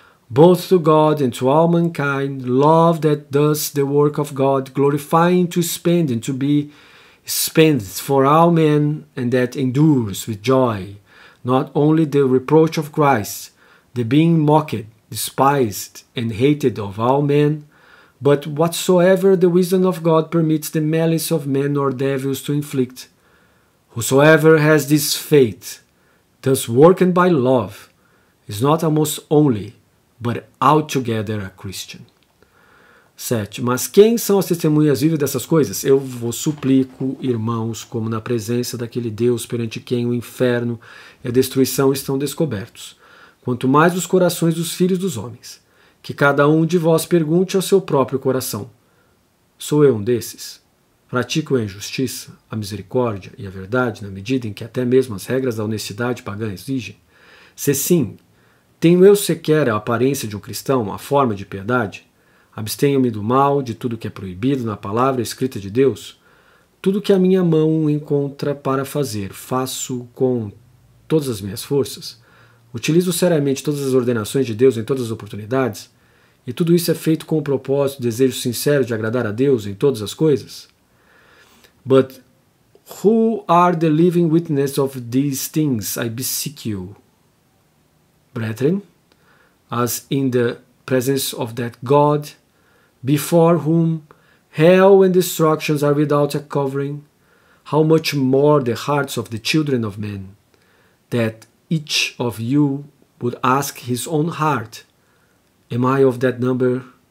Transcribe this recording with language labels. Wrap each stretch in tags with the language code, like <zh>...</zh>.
<en>both to God and to all mankind, love that does the work of God, glorifying to spend and to be spent for all men, and that endures with joy, not only the reproach of Christ, the being mocked, despised, and hated of all men, but whatsoever the wisdom of God permits the malice of men or devils to inflict. Whosoever has this faith, thus working by love, is not almost only, but altogether a Christian. 7.</en> <pt>Mas quem são as testemunhas vivas dessas coisas? Eu vos suplico, irmãos, como na presença daquele Deus perante quem o inferno e a destruição estão descobertos, quanto mais os corações dos filhos dos homens, que cada um de vós pergunte ao seu próprio coração: sou eu um desses? Pratico a injustiça, a misericórdia e a verdade na medida em que até mesmo as regras da honestidade pagã exigem? Se sim, tenho eu sequer a aparência de um cristão, a forma de piedade? Abstenho-me do mal, de tudo que é proibido na palavra escrita de Deus? Tudo que a minha mão encontra para fazer, faço com todas as minhas forças? Utilizo seriamente todas as ordenações de Deus em todas as oportunidades? E tudo isso é feito com o propósito, desejo sincero de agradar a Deus em todas as coisas?</pt> <en>But who are the living witnesses of these things, I beseech you, brethren, as in the presence of that God, before whom hell and destructions are without a covering, how much more the hearts of the children of men, that each of you would ask his own heart, am I of that number?</en>